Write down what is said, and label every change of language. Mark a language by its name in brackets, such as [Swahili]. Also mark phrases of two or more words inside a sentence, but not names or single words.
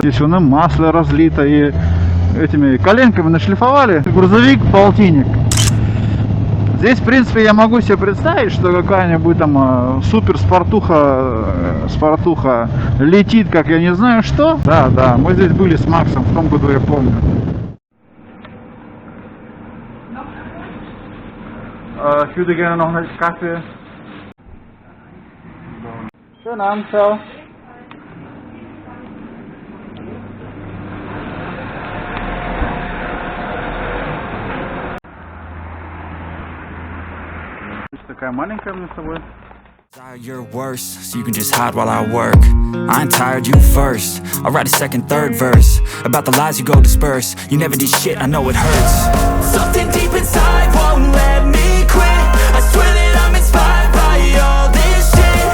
[Russian] Здесь у нас масло разлито, и этими коленками нашлифовали. Грузовик полтинник. Здесь, в принципе, я могу себе представить, что какая-нибудь там супер спортуха летит, как я не знаю что. Да, мы здесь были с Максом в том году, я помню. [German] Ich würde gerne noch einen Kaffee. Schönen Abend, ciao. [Russian] Такая маленькая мне с собой. [English] You're worse, so you can just hide while I work. I ain't tired, you first. I'll write a second, third verse about the lies you go disperse. You never did shit, I know it hurts. Something deep inside won't let me quit. I swear that I'm inspired by all this shit.